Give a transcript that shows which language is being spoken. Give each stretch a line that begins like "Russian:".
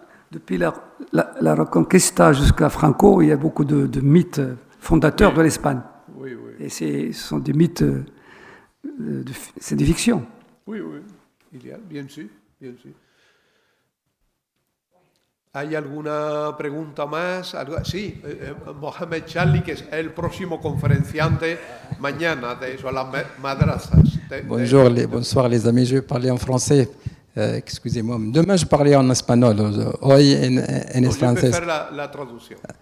French: Depuis la Reconquista jusqu'à Franco, il y a beaucoup de mythes fondateurs de l'Espagne. Oui, oui. Et ce sont des mythes, c'est des fictions. Oui, oui, il y a, bien sûr, bien sûr.
Spanish: ¿Hay alguna pregunta más? Sí, Mohamed Charlie, que es el próximo conferenciante mañana de eso, las madrazas.
French: Bonsoir les amis, je vais parler en français. Excusez-moi, demain je parlais en espagnol.
Spanish: Hoy en español. francés.
French: Je vais faire la traduction.